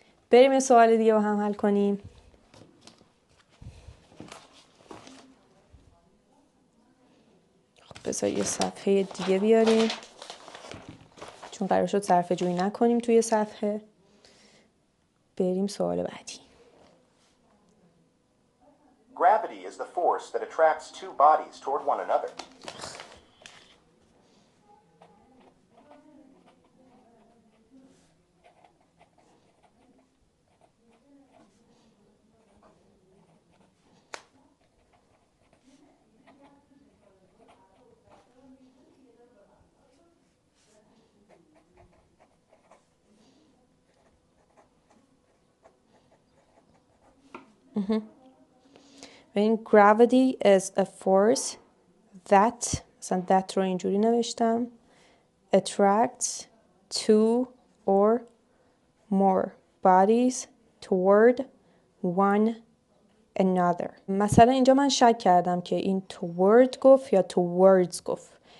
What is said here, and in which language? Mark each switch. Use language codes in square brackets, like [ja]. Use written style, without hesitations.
[fa] بریم یه سوال دیگه با هم حل کنیم. خب بذار یه صفحه دیگه بیاریم چون قرار شد صرفه جویی نکنیم توی صفحه. بریم سوال بعدی. [en] Gravity is the force that attracts two bodies toward one another. [fa] ببین [en] gravity is a force that [fa] مثلا [en] that [fa] رو اینجوری نوشتم [en] attracts two or more bodies toward one another. [fa] مثلا اینجا من شک کردم که این toward گفت یا towards گفت.